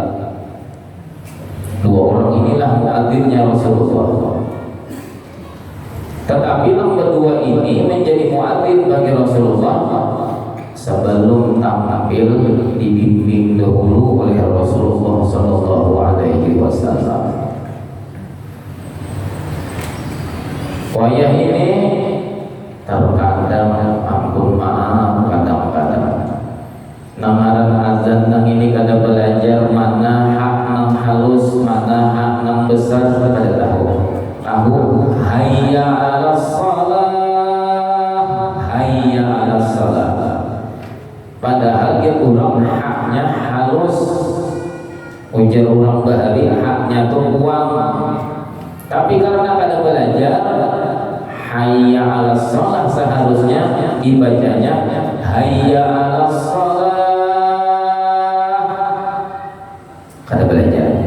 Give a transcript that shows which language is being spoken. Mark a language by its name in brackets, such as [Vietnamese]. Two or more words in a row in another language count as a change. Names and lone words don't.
[Banjar] Dua orang inilah muadzinnya Rasulullah. Tetapi yang berdua ini menjadi muadzin bagi Rasulullah sebelum tampil dibimbing dahulu oleh Rasulullah [Arabic] صلى الله عليه وسلم. [Banjar] Wayah ini terkadang ampun maaf kadang-kadang namaran azan nang ini kada belajar mana hak nang halus mana hak nang besar kada tahu [Arabic] حي على الصلاة حي على الصلاة, [Banjar] padahal dia kurang haknya halus ujar orang bahari haknya tuh uang, tapi karena kada belajar [Arabic] حي على الصلاة [Banjar] seharusnya dibacanya [Arabic] حي على الصلاة, [Banjar] kada belajar.